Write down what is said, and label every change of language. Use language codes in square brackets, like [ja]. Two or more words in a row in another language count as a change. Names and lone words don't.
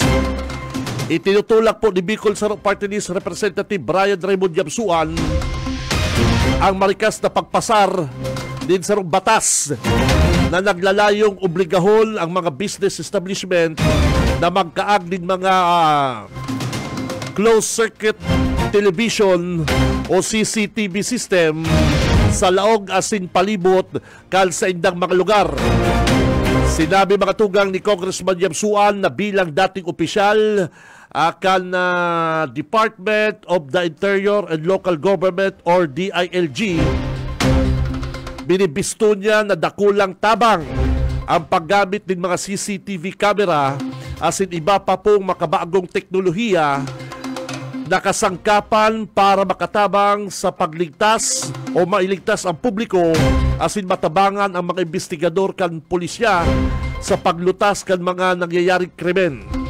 [bik] Itinutulak po ni Bicol Saro Party List Representative Brian Raymond Yamsuan ang marikas na pagpasar din sa batas na naglalayong obligahon ang mga [en] business establishment [bik] na magkaag din mga [en] closed circuit television [bik] o [en] CCTV system [bik] sa laog asin palibot kal sa indang mga lugar. Sinabi mga tugang ni Congressman Yamsuan na bilang dating opisyal akan Department of the Interior and Local Government or DILG, binibisto niya na dakulang tabang ang paggamit ng mga [en] CCTV camera [bik] asin iba pa pong makabagong teknolohiya na kasangkapan para makatabang sa pagligtas o mailigtas ang publiko asin matabangan ang mga investigador kan pulisya sa paglutas kan mga nangyayaring krimen.